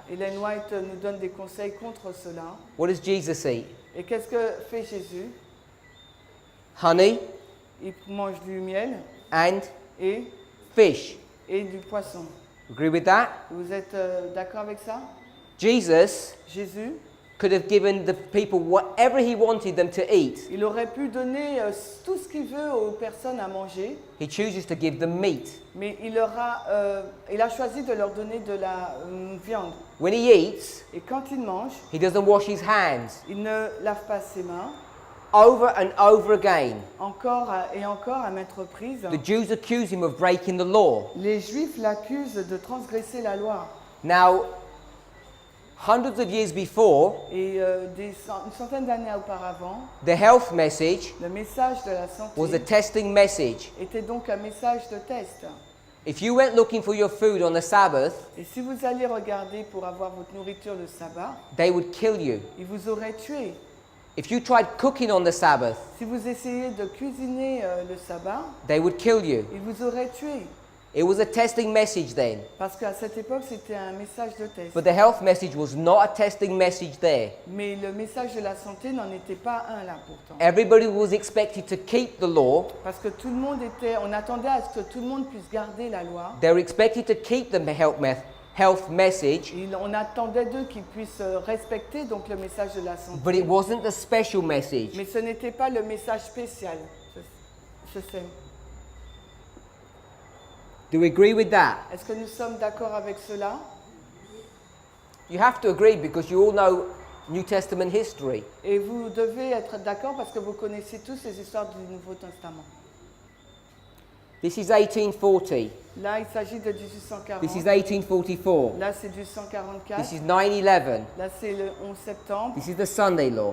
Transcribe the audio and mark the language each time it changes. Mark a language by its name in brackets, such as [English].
[French] Ellen White nous donne des conseils contre cela. [English] What does Jesus eat? [French] Et qu'est-ce que fait Jésus? [English] Honey [French] Il mange du miel [English] and [French] et [English] fish. [French] du poisson. [English] Agree with that? [French] Vous êtes d'accord avec ça? [English] Jesus [French] Jésus, [English] could have given the people whatever he wanted them to eat. [French] il aurait pu donner tout ce qu'il veut aux personnes à manger, [English] He chooses to give them meat. [French] mais il a choisi de leur donner de la viande. [English] When he eats, [French] Et quand il mange, [English] he doesn't wash his hands. [French] il ne lave pas ses mains, [English] Over and over again, [French] encore et encore à maintes reprises. [English] the Jews accuse him of breaking the law. [French] Les Juifs l'accusent de transgresser la loi. [English] Now, hundreds of years before, [French] Et une centaine d'années auparavant, [English] the health message [French] le message de la [English] was a [French] santé [English] testing message. [French] était donc un message de test. [English] If you went looking for your food on the Sabbath, [French] Et si vous alliez regarder pour avoir votre nourriture le sabbat, [English] they would kill you. [French] ils vous auraient tué. [English] If you tried cooking on the Sabbath, [French] Si vous essayez de cuisiner le sabbat, [English] they would kill you. [French] ils vous auraient tué. [English] It was a testing message then. [French] Parce qu'à cette époque, c'était un message de test. [English] But the health message was not a testing message there. [French] Mais le message de la santé n'en était pas un là pourtant. [English] Everybody was expected to keep the law. [French] Parce que tout le monde on attendait à ce que tout le monde puisse garder la loi. [English] They were expected to keep the health message, [French] On attendait d'eux qu'ils puissent respecter donc le message de la santé. [English] but it wasn't the special message. [French] Mais ce n'était pas le message spécial. Je sais. [English] Do we agree with that? [French] Est-ce que nous sommes d'accord avec cela? [English] You have to agree because you all know New Testament history. [French] Et vous devez être d'accord parce que vous connaissez tous les histoires du Nouveau Testament. [English] This is 1840. [French] Là, il s'agit de 1840. [English] This is 1844. [French] Là, c'est 1844. [English] This is 9/11. [French] Là, c'est le 11 septembre. [English] This is the Sunday law.